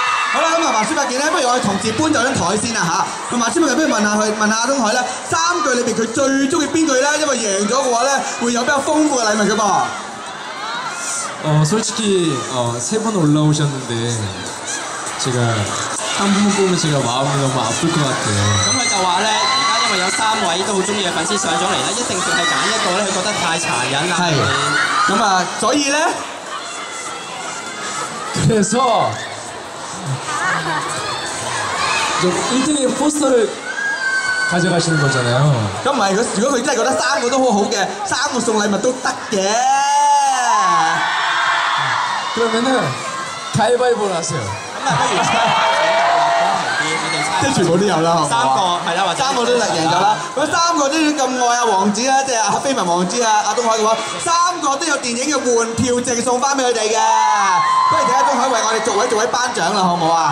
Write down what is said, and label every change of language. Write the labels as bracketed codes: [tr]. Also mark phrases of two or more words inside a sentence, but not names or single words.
[yue] 好啦，咁啊，華師伯健咧，不如我哋同時搬走張台先啦嚇。咁華師伯健，不如問下阿東海咧，3句裏邊佢最中意邊句咧？因為贏咗嘅話咧，會有比較豐富嘅禮物嘅噃。 [ko] 솔직히 3번 올라오셨는데 제가 한 분만 뽑으면 제가 마음이 너무 아플 것 같아요. [yue] 咁佢就話咧，而家因為有3位都好中意嘅粉絲上咗嚟咧，一定淨係揀一個咧，佢覺得太殘忍啦。係。咁啊，所以咧， [ko] 그래서 좀 1등의 포스터를 가져가시는 거잖아요. [yue] 咁唔係佢，如果佢真係覺得3個都好好嘅，3個送禮物都得嘅。 [ko] 그러면은 가위바위보를 하세요. [yue] 咁啊，不如請公平啲，你哋猜。即係全部都有啦，係嘛？ 3個係啦，或者 3個都贏咗啦。咁3個都咁愛阿王子啦，即係阿飛文王子阿東海嘅話，3個都有電影嘅換票證送翻俾佢哋嘅。不如睇下東海為我哋逐位頒獎啦，好唔好啊？